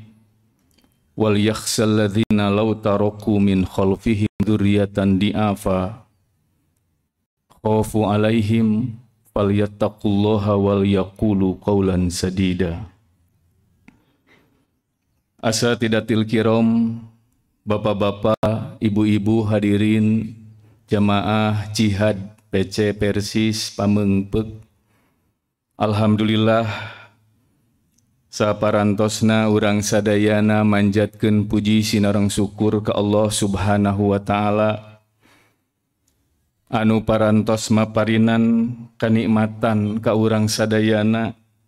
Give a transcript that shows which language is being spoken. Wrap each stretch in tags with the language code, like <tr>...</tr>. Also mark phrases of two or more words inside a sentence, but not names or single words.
<ar>وليخش الذين لو تركوا من خلفهم ذرية ضعافا خافوا عليهم فليتقوا الله وليقولوا قولا سديدا. الأساتذة الكرام,</ar> <id>bapak-bapak, ibu-ibu hadirin jamaah jihad PC Persis Pameungpeuk.</id> <su>Alhamdulillah saparantosna urang sadayana manjatkeun puji sinareng syukur ka Allah</su> <ar>سبحانه وتعالى</ar> <su>anu parantos maparinan kanikmatan ka urang sadayana</su>